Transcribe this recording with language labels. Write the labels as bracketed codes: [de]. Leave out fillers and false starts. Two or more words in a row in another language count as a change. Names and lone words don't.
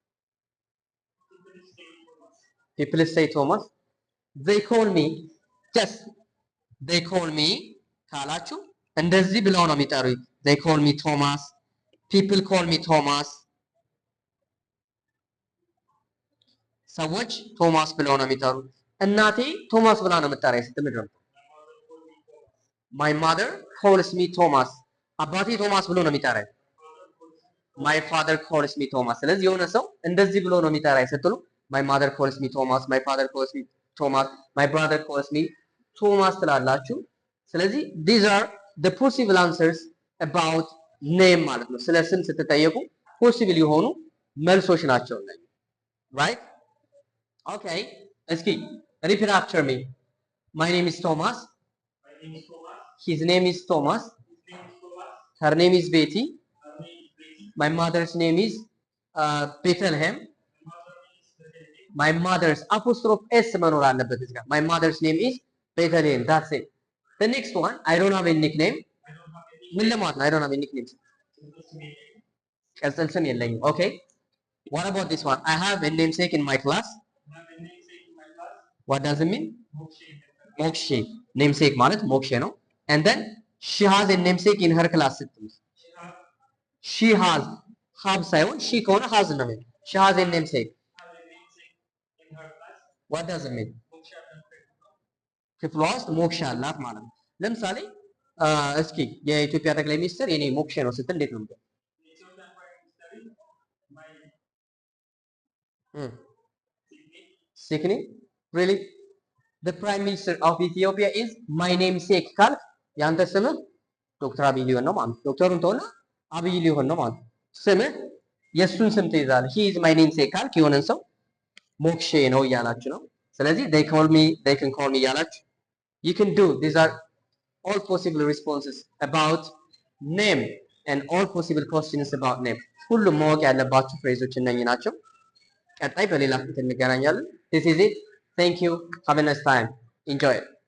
[en] people say Thomas. they call me just they call me [am] ካላችሁ እንደዚህ ብለው ነው የሚጠሩኝ። [en] they call me Thomas. people call me Thomas. [am] ሰዎች ቶማስ ብለው ነው የሚጠሩት። እናቴ ቶማስ ብላ ነው የምትጠራኝ ስትል ምንድን ነው? [en] my mother calls me Thomas. [am] አባቴ ቶማስ ብሎ ነው የሚጠራኝ። [en] my father calls me Thomas። [am] ስለዚህ የሆነ ሰው እንደዚህ ብሎ ነው የሚጠራኝ ስትሉ [en] my mother calls me Thomas, my father calls me Thomas, my brother calls me Thomas [am] ትላላችሁ። ስለዚህ [en] these are the possible answers about name [am] ማለት ነው። ስለ ስም ስትጠየቁ ፖሲብል የሆኑ መልሶች ናቸው እነዚህ። [en] right okay እስኪ repeat after me. my name is Thomas. his name is Thomas. her name is Betty. my mother's name is Bethlehem. my mother's apostrophe s [am] መኖር አለበት እዚህ ጋር [en] my mother's name is Bethlehem. that's it. the next one I don't have a nickname. [am] ምን ለማለት ነው? [en] I don't have a nickname [am] ቅጽል ስም የለኝም። [en] okay what about this one? I have a namesake in my class. what does it mean? ሞክሼ namesake [am] ማለት ሞክሼ ነው። [en] and then she has a namesake in her class ስትል she has have [am] ሳይሆን she ከሆነ has ነው የሚለው [en] she has a namesake. what does it mean? [am] ክፍሏ ውስጥ ሞክሼ አላት ማለት ነው። ለምሳሌ እስኪ የኢትዮጵያ ጠቅላይ ሚኒስትር የኔ ሞክሼ ነው ስትል እንዴት ነው የምትለው? ሲክኒ [en] really the prime minister of Ethiopia is my namesake [am] ካልክ ያንተ ስምህ ዶክተር አብይ ሊሆን ነው ማለት ነው። ዶክተሩን ተውና አብይ ሊሆን ነው ማለት ነው። ስምህ የእሱን ስም ትይዛለህ። [en] he is my namesake [am] ካልክ የሆነን ሰው ሞክሼ ነው እያላችሁ ነው። ስለዚህ [en] they call me, they can call me [am] እያላችሁ [en] you can do. These are all possible responses about name and all possible questions about name. [am] ሁሉም ማወቅ ያለባችሁ ፍሬዞች እነኚህ ናቸው። ቀጣይ በሌላ ፊት እንገናኛለን። [en] This is it. Thank you. Have a nice time. Enjoy it.